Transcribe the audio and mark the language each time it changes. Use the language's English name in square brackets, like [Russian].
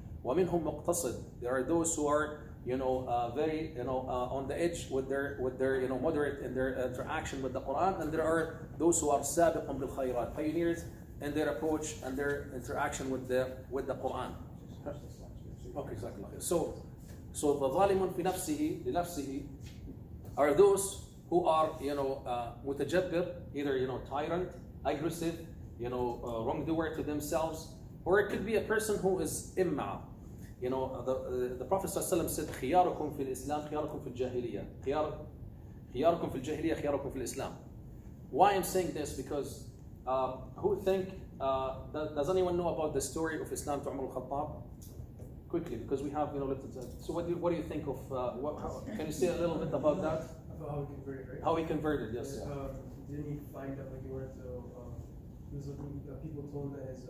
[Arabic] وَمِنْهُمْ مُقْتَصِدٌ, [English] there are those who are, very, on the edge with their, moderate in their interaction with the Quran, and there are those who are [Arabic] سَابِقٌ بِالْخَيْرَاتِ, [English] pioneers in their approach and their interaction with the Quran. Okay, exactly. So the [Arabic] ظَالِمٌ فِي نَفْسِهِ لِنَفْسِهِ [English] are those who are, mutajabbir, either, tyrant, aggressive, wrongdoer to themselves, or it could be a person who is imma. The Prophet ﷺ said, [Arabic] خياركم في الإسلام خياركم في الجاهلية. خياركم في الجاهلية خياركم في الإسلام. [English] Why I'm saying this? Because does anyone know about the story of Islam to Umar al-Khattab? Quickly, because we have, so what do you think of, can you say a little bit about that? About how he converted, right? How he converted, yes. Didn't he find out, like, he wanted to, he was looking, people told him that